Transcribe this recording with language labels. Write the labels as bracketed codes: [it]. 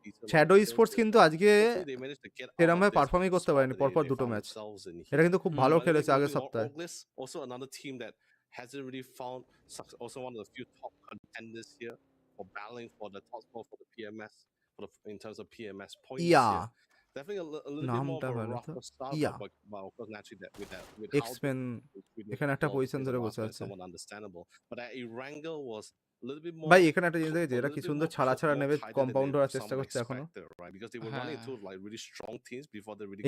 [bn] Shadow sports কিন্তু আজকে এরকম ভাবে পারফর্মই করতে পারেনি পরপর 2টো ম্যাচ, এটা কিন্তু খুব ভালো খেলেছে আগের সপ্তাহে। [en] Also another team that hasn't really found also one of the few top contenders here for battling for the top spot for the PMS in terms of PMS points. Yeah. Definitely a little bit more of a rougher start, but of course naturally that with [bn] Xmen এখানে একটা position ধরে বসে আছে, [en] somewhat understandable, but that Erangel was a little bit more [bn] ভাই এখানে একটা জিনিস দেখেছি, এরা কি সুন্দর ছাড়া নেবে কম্পাউন্ড করার চেষ্টা করছে এখনো, [en] because they were running into like really strong teams before they really